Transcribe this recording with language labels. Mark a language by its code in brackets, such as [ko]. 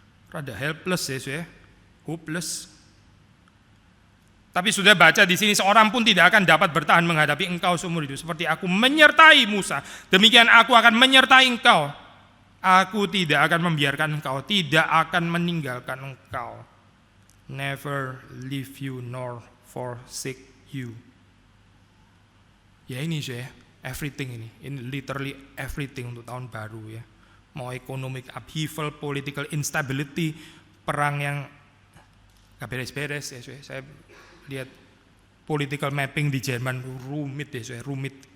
[id] Rada helpless ya, saya hopeless. Tapi sudah baca di sini, seorang pun tidak akan dapat bertahan menghadapi engkau seumur hidup. Seperti aku menyertai Musa, demikian aku akan menyertai engkau. Aku tidak akan membiarkan engkau, tidak akan meninggalkan engkau. [en] Never leave you nor forsake you. [id] Ya ini saya, everything ini [en] literally everything [id] untuk tahun baru ya. Mau [en] economic upheaval, political instability, [id] perang yang gak beres-beres ya saya lihat [en] political mapping [id] di Jerman rumit ya, rumit.